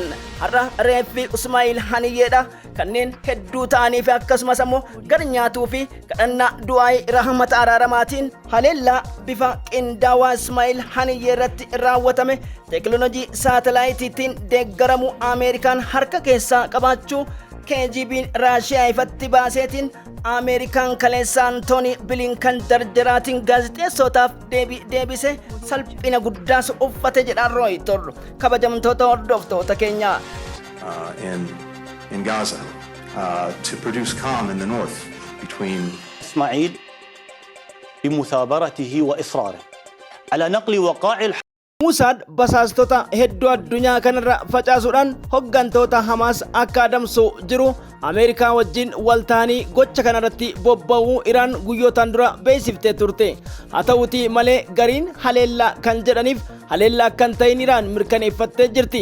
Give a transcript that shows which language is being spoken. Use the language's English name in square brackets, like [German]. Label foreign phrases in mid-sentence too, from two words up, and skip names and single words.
[Oromo] Har'a reeffi Ismaa'il Haniyyeedha kanneen hedduu ta'anii fi akkasumas ammoo gar nyaatuu fi kadhannaa du'aa'ii rahmata araaramaatiin haleellaa bifa qindaawaa Ismaa'il Haniyyee irratti raawwatame teekinooloojii saatalaayitiitiin deeggaramu Ameerikaan harka keessaa qabaachuu KGB'n Raashiyaa ifatti baaseetiin Ameerikaan kaleessa Antooni Bilinkan jarjaraatiin gaazexeessotaaf deebise salphina guddaas uffate jedhaan Reuters. Kabajamtoota hordoftoota keenya. [English] In Gaza to produce calm in the north between [Arabic] إسماعيل بمثابرته وإصراره على نقل وقائع [Oromo] Musaad basaastota hedduu addunyaa kanarra facaasuudhaan hoggantoota Hamaas akka adamsu jiru Ameerikaa wajjin waltaanii gocha kanarratti bobba'uu Iraan guyyootaan dura beeksiftee turte. Haa ta'uutii malee gariin haleellaa kan jedhaniif haleellaa kan ta'in Iraan mirkaneeffattee jirti.